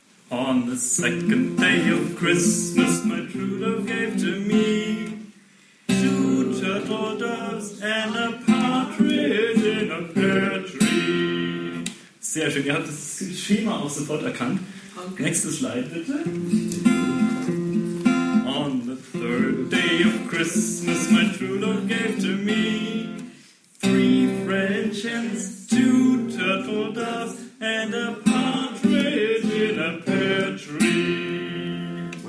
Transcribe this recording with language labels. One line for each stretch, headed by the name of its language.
English: On the second day of Christmas, my true love gave to me two turtle doves and a partridge in a pear tree.
German: Sehr schön, ihr habt das Schema auch sofort erkannt. Okay. Nächstes Slide, bitte.
English: On the third day of Christmas, my true love gave to me three French hens, two turtle doves, and a partridge in a pear tree.